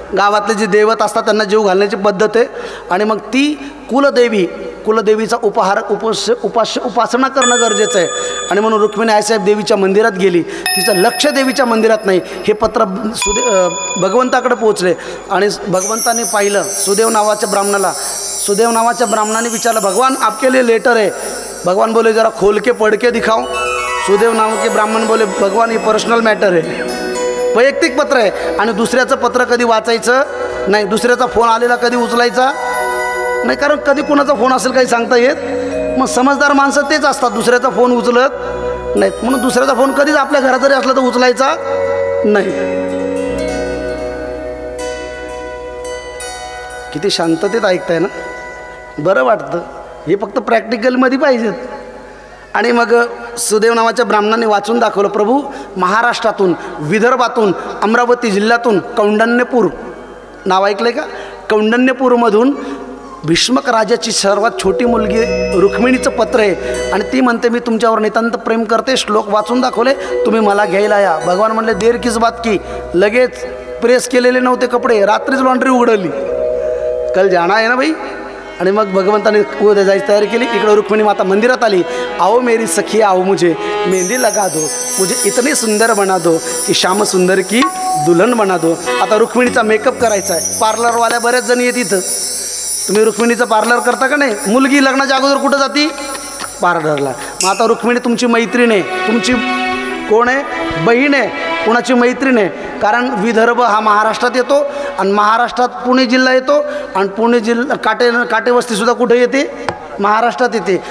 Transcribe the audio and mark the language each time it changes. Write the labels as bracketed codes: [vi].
[mr] गावातले जे दैवत असतात त्यांना जीव घालण्याची पद्धत आहे. आणि मग ती कुलदेवीचा उपासना करणं गरजेचं आहे. आणि म्हणून रुक्मिणी आईसाहेब देवीच्या मंदिरात गेली. तिचं लक्ष देवीच्या मंदिरात नाही. हे पत्र भगवंताकडे पोहोचले. आणि भगवंताने पाहिलं सुदेव नावाच्या ब्राह्मणाला. सुदेव नावाच्या ब्राह्मणाने विचारलं [hi] भगवान आपके लिए लेटर है. भगवान बोले जरा खोल के पढ़ के दिखाओ. सुदेव नाव के ब्राह्मण बोले भगवान ये पर्सनल मॅटर [mr] आहे, वैयक्तिक पत्र आहे. आणि दुसऱ्याचं पत्र कधी वाचायचं नाही. दुसऱ्याचा फोन आलेला कधी उचलायचा नाही. कारण कधी कोणाचा फोन असेल काही सांगता येत. मग समजदार माणसं तेच असतात दुसऱ्याचा फोन उचलत नाहीत. म्हणून दुसऱ्याचा फोन कधीच आपल्या घरात जरी असला तर उचलायचा नाही. किती शांततेत ऐकताय ना, बरं वाटतं. हे फक्त प्रॅक्टिकलमध्ये पाहिजेत. आणि मग सुदेव नावाच्या ब्राह्मणाने वाचून दाखवलं प्रभू महाराष्ट्रातून विदर्भातून अमरावती जिल्ह्यातून कौंडण्यपूर नाव ऐकलं का? कौंडण्यपूरमधून भीष्मक राजाची सर्वात छोटी मुलगी रुक्मिणीचं पत्र आहे. आणि ती म्हणते मी तुमच्यावर नितांत प्रेम करते. श्लोक वाचून दाखवले. तुम्ही मला घ्यायला या. भगवान म्हणले [hi] देर किस बात की. [mr] लगेच प्रेस केलेले नव्हते कपडे, रात्रीच लॉन्ड्री उघडली. कल जाणं आहे ना बाई. आणि मग भगवंताने उद्या जायची तयारी केली. इकडं रुक्मिणी माता मंदिरात आली. [hi] आओ मेरी सखी आओ मुझे मेहंदी लगा दो, मुझे इतने सुंदर बना दो की श्याम सुंदर की दुल्हन बना दो. [mr] आता रुक्मिणीचा मेकअप करायचा आहे. पार्लरवाल्या बऱ्याच जण येत इथं. तुम्ही रुक्मिणीचं पार्लर करता का नाही? मुलगी लग्नाच्या अगोदर कुठं जाती? पार्लरला. मग आता रुक्मिणी तुमची मैत्रीण आहे. तुमची कोण आहे? बहीण आहे. कोणाची मैत्रीण आहे? कारण विदर्भ हा महाराष्ट्रात येतो आणि महाराष्ट्रात पुणे जिल्हा येतो आणि पुणे जिल्हा काटेवस्तीसुद्धा कुठे येते? महाराष्ट्रात येते.